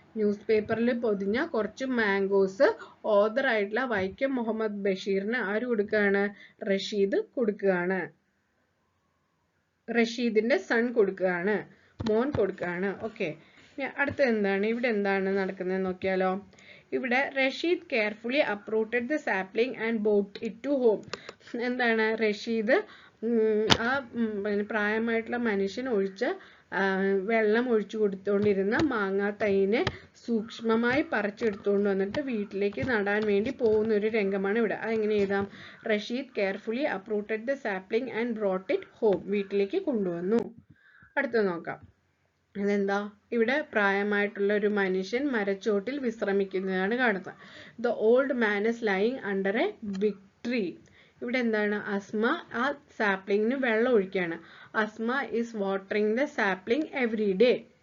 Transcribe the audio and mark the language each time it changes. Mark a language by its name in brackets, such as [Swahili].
[Malayalam] News പേപ്പറിൽ പൊതിഞ്ഞ കുറച്ച് മാംഗോസ് ഓദർ ആയിട്ടുള്ള വൈക്കം മുഹമ്മദ് ബഷീറിന് ആര് കൊടുക്കുകയാണ്? റഷീദ് കൊടുക്കുകയാണ്. റഷീദിന്റെ സൺ കൊടുക്കുകയാണ്, മോൻ കൊടുക്കുകയാണ്. ഓക്കെ, അടുത്ത എന്താണ്? ഇവിടെ എന്താണ് നടക്കുന്നത് നോക്കിയാലോ? ഇവിടെ [English] Rashid carefully uprooted the sapling and brought it to home. [Malayalam] എന്താണ്? റഷീദ് ആ പ്രായമായിട്ടുള്ള മനുഷ്യൻ ഒഴിച്ച വെള്ളം ഒഴിച്ചു കൊടുത്തുകൊണ്ടിരുന്ന മാങ്ങാ തൈനെ സൂക്ഷ്മമായി പറിച്ചെടുത്തുകൊണ്ട് വന്നിട്ട് വീട്ടിലേക്ക് നടാൻ വേണ്ടി പോകുന്ന ഒരു രംഗമാണ് ഇവിടെ. അതെങ്ങനെ എഴുതാം? [English] Rashid carefully uprooted the sapling and brought it home. [Malayalam] വീട്ടിലേക്ക് കൊണ്ടുവന്നു. അടുത്ത നോക്കാം. അതെന്താ? ഇവിടെ പ്രായമായിട്ടുള്ള ഒരു മനുഷ്യൻ മരച്ചോട്ടിൽ വിശ്രമിക്കുന്നതാണ് കാണുന്നത്. [English] The old man is lying under a big tree. [Malayalam] ഇവിടെ എന്താണ്? അസ്മ ആ സാപ്ലിങ്ങിന് വെള്ളം ഒഴിക്കുകയാണ്. [English] Asma is watering the sapling every day.